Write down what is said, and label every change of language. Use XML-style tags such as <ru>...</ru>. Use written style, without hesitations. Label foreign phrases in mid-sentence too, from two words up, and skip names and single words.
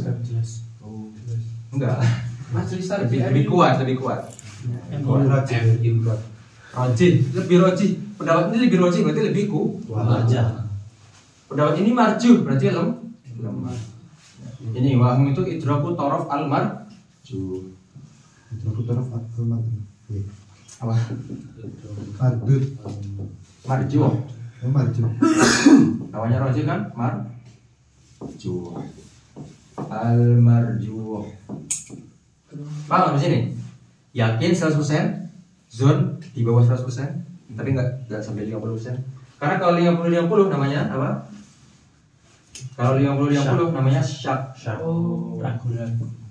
<id>Jelas. Oh. Enggak. Lebih kuat. Roji, lebih roji. Pendapat ini lebih roji berarti lebih kuat. Pendapat ini marju berarti lemah. Ini waham itu</id> <ar>إدراك الطرف المرجوح. إدراك الطرف المرجوح.</ar> <id>Apa? Ardud. Marju. Marju. Lawannya roji kan marju. Al marju. Paham di sini? Yakin 100%, zone di bawah 100%, tapi nggak sampai 50%. Karena kalau 50-50 namanya apa? Kalau 50-50 namanya syak. Oh, ragu-ragu.</id>